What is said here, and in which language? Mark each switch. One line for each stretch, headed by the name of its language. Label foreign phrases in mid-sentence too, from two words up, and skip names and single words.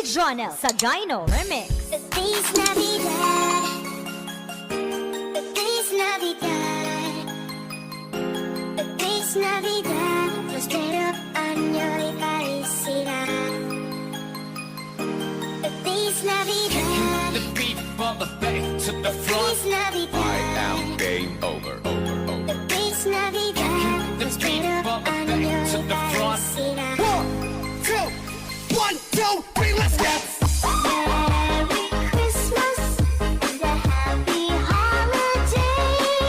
Filipino: Jonel sa Gyno Remix.
Spanish: Feliz Navidad. Feliz Navidad. Feliz Navidad. Prospero año y felicidad. Feliz Navidad.
English: The beat from the back to the front.
Spanish: Feliz Navidad.
English: I am game over.
Spanish: Feliz Navidad.
English: The beat
Spanish: Prospero
English: from the
Spanish: año
English: back to
Spanish: y
English: the front.
Spanish: felicidad.
English: 1, 2, 3, let's go. Merry Christmas and a happy holiday.